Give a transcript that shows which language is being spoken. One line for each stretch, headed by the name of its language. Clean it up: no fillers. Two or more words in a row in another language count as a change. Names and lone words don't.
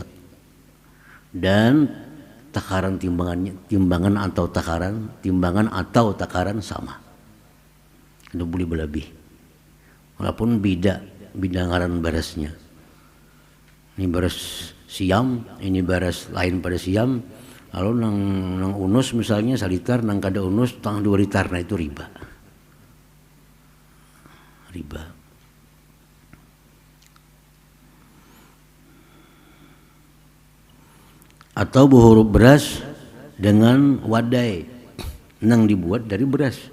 Banjar: Dan takaran timbangannya, timbangan atau takaran sama. itu boleh berlebih. Walaupun beda ngaran berasnya. Ini beras siam, ini beras lain pada siam. Lalu nang unus misalnya salitar, nang kada unus tang 2 liter, nah itu riba. Riba. Atau berhuruf beras dengan wadai nang dibuat dari beras.